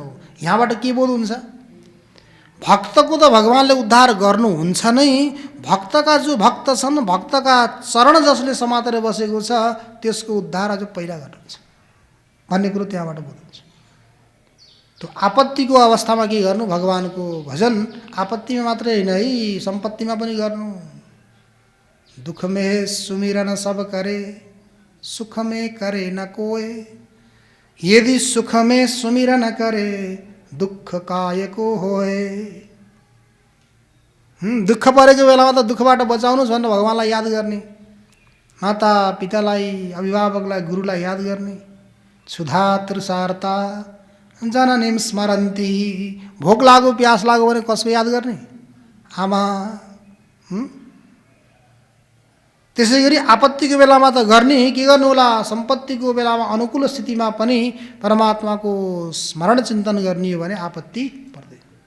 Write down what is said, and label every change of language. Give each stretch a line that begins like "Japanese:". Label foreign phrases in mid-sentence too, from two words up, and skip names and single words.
Nepali: यहाँबाट के बोध हुन्छ, भक्तको त भगवानले उद्धार गर्नुहुन्छ नै, भक्तका जो भक्त छन्, भक्तका चरण जसले समातेर बसेको छ त्यसको उद्धार अझ पहिला गर्नुहुन्छ भन्ने कुरो त्यहाँबाट बोध हुन्छ। त्यो आपत्तिको अवस्थामा के गर्नु, भगवानको भजन। आपत्तिमा मात्रै होइन है, सम्पत्तिमा पनि गर्नु।
Hindi: दुख में सुमिरन सब करे, सुख में करे न कोय, यदि सुख में सुमिरन करे दुख काय को होए।
Nepali: दुःख परेको बेलामा त दुःखबाट बचाउनुहोस् भनेर भगवान्लाई याद गर्ने, माता पितालाई, अभिभावकलाई, गुरुलाई याद गर्ने।
Sanskrit: क्षुधा तृषार्ता जननीं स्मरन्ति।
Nepali: भोक लाग्यो प्यास लाग्यो भने कसको याद गर्ने? आमा। त्यसै गरी आपत्तिको बेलामा त गर्ने, के गर्नु होला? सम्पत्तिको बेलामा अनुकूल स्थितिमा पनि परमात्माको स्मरण चिन्तन गर्ने हो भने आपत्ति पर्दैन।